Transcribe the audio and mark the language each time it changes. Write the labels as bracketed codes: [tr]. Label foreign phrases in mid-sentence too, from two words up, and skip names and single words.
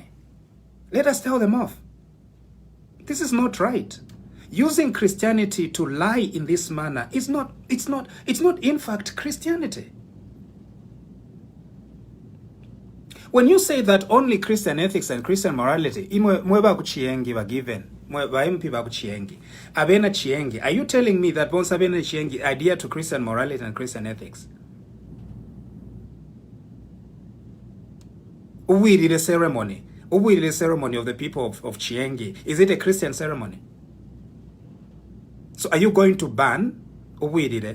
[en] Let us tell them off. This is not right. Using Christianity to lie in this manner is not, it's not in fact Christianity. When you say that only Christian ethics and Christian morality, [bem] mweba kuchiengi wa given, mweba MP ba kuchiengi, abena chiengi, [en] are you telling me that once abena chiengi adhere to Christian morality and Christian ethics? Uwiri the ceremony of the people of Chiengi, is it a Christian ceremony? So are you going to ban Uwiri?